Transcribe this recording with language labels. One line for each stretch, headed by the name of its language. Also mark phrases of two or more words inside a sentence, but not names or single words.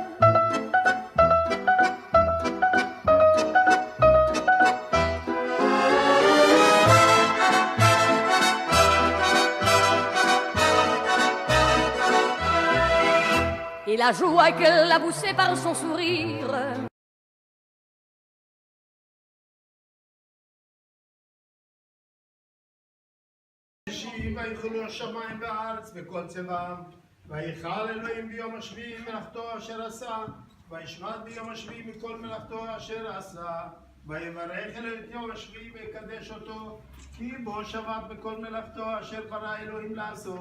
French: Et la joie qu'elle a poussée par son sourire.
Hebrew: ויחולו השמיים והארץ וכל צבאם, ויכל אלוהים ביום השביעי מלאכתו אשר עשה, וישמט ביום השביעי מכל מלאכתו אשר עשה, ויברך אלוהים את יום השביעי ויקדש אותו, כי בו שבת בכל מלאכתו אשר ברא אלוהים לעשות.